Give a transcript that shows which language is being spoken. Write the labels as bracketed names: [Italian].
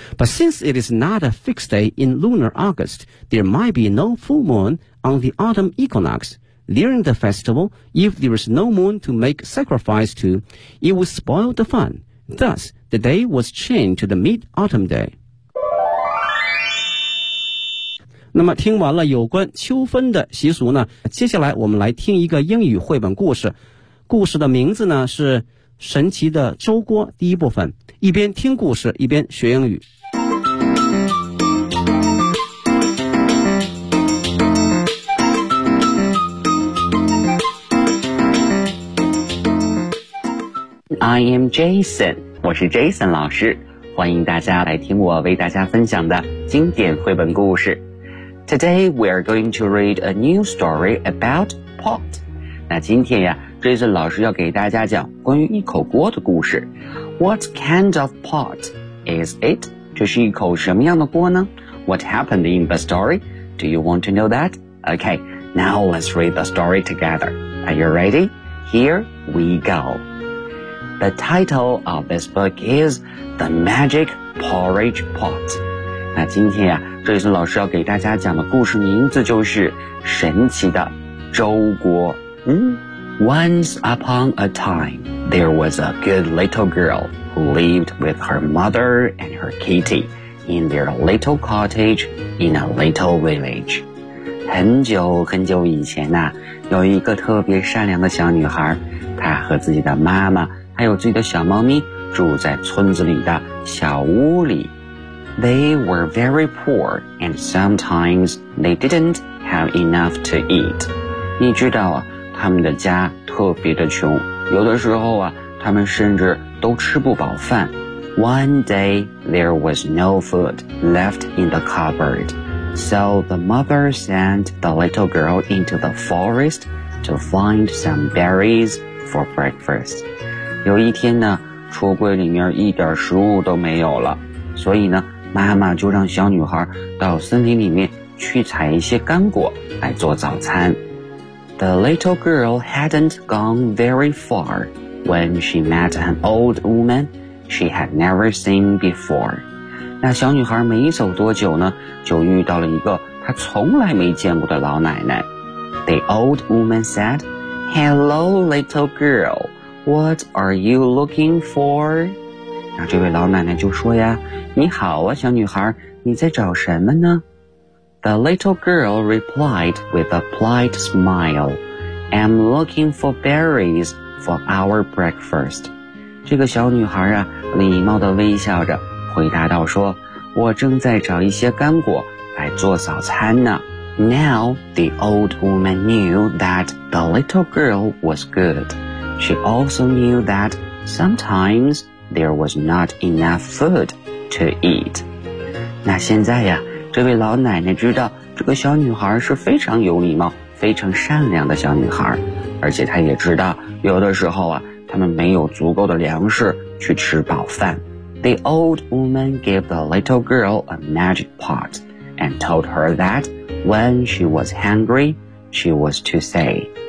[English] But since it is not a fixed day in lunar August, there might be no full moon on the autumn equinox. During the festival, if there is no moon to make sacrifice to, it would spoil the fun. Thus, the day was changed to the mid-autumn day. [Chinese] 那么听完了有关秋分的习俗呢，接下来我们来听一个英语绘本故事，故事的名字呢是《神奇的粥锅》第一部分，一边听故事一边学英语。 [English] I am Jason， [Chinese] 我是 Jason 老师，欢迎大家来听我为大家分享的经典绘本故事。 [English] Today we are going to read a new story about pot. [Chinese] 那今天呀 ，Jason 老师要给大家讲关于一口锅的故事。 [English] What kind of pot is it? [Chinese] 这是一口什么样的锅呢 [English] ？What happened in the story? Do you want to know that? Okay, now let's read the story together. Are you ready? Here we go. The title of this book is The Magic Porridge Pot. [Chinese] 那今天啊，这一次老师要给大家讲的故事名字就是神奇的粥锅。 [English] Once upon a time, there was a good little girl who lived with her mother and her kitty in their little cottage in a little village. [Chinese] 很久很久以前啊，有一个特别善良的小女孩，她和自己的妈妈还有自己的小猫咪住在村子里的小屋里。 [English] They were very poor, and sometimes they didn't have enough to eat. [Chinese] 你知道啊，他们的家特别的穷，有的时候啊，他们甚至都吃不饱饭。 [English] One day, there was no food left in the cupboard. So the mother sent the little girl into the forest to find some berries for breakfast. [Chinese] 有一天呢，橱柜里面一点食物都没有了，所以呢妈妈就让小女孩到森林里面去采一些干果来做早餐。 [English] The little girl hadn't gone very far when she met an old woman she had never seen before. [Chinese] 那小女孩没走多久呢，就遇到了一个她从来没见过的老奶奶。 [English] The old woman said, Hello, little girl, what are you looking for? [Chinese] 那这位老奶奶就说呀，你好啊小女孩，你在找什么呢？ [English] The little girl replied with a polite smile, I'm looking for berries for our breakfast. [Chinese] 这个小女孩啊，礼貌地微笑着回答道说，我正在找一些干果来做早餐呢。 [English] Now the old woman knew that the little girl was good. She also knew that sometimes... There was not enough food to eat. [Chinese] 那现在呀，这位老奶奶知道这个小女孩是非常有礼貌、非常善良的小女孩，而且她也知道有的时候啊，他们没有足够的粮食去吃饱饭。 [English] The old woman gave the little girl a magic pot and told her that when she was hungry, she was to say.